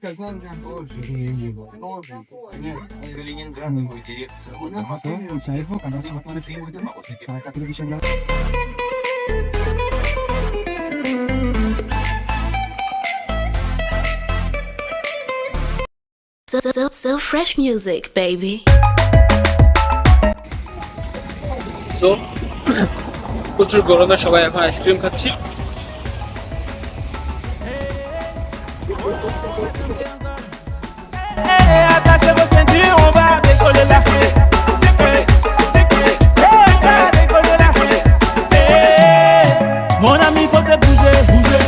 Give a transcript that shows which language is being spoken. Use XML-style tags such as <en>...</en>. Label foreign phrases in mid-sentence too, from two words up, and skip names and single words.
<bn>যাই হোক, আমরা সবাই</bn> <en>So fresh music, baby.</en> <bn>সো প্রচুর গরমে সবাই এখন আইসক্রিম খাচ্ছি।</bn> <fr>Attachez vos ceintures, on va décoller la fête. On va décoller la fête. Mon ami, faut te bouger, bouger.</fr>